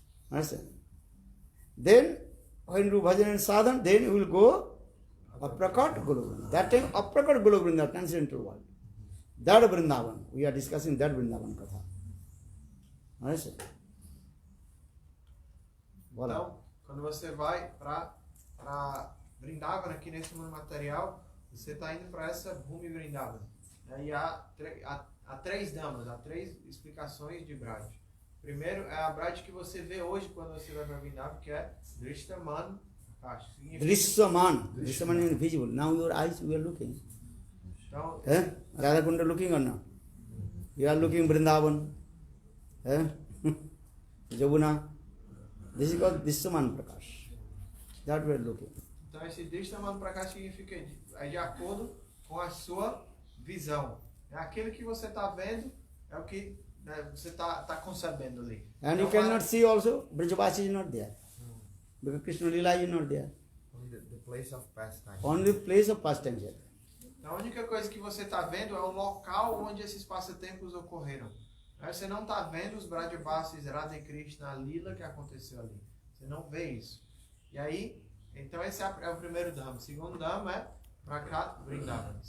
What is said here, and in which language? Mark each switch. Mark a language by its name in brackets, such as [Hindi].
[English] Understand? Then, when you do bhajan and sadhan, then you will go Aprakat Golok Vrindavan. That time Aprakat Golok Vrindavan, transcendental world. That Vrindavan, we are discussing that Vrindavan Katha. Understand? [Portuguese] Então, quando você vai para Vrindavan aqui nesse mundo material, você está indo para essa Bhumi Vrindavan. E há 3 damas, há 3 explicações de Braj. Primeiro é a Braj que você vê hoje quando você vai para Vrindavan, que é Drishtaman Prakash. [English] Drishtaman. Drishtaman is visible. Now your eyes we are looking. [Portuguese] Então, [English] Radha Kunda looking or not? You are looking Vrindavan. Jamuna. This is called Drishtaman Prakash. That we are looking. [Portuguese] Então esse Drishtaman Prakash significa de acordo com a sua visão. Aquilo que você está vendo é o que você está concebendo ali. [English] And you cannot see also, Brajavasi is not there. Because Krishna Lila is not there. Only the place of pastime. Only place of pastime here. [Portuguese] A única coisa que você está vendo é o local onde esses passatempos ocorreram. Você não está vendo os Brajavasis, Radha e Krishna, a Lila que aconteceu ali. Você não vê isso. E aí, então esse é o primeiro Dhamma. O segundo Dhamma é Prakat Vrindavan.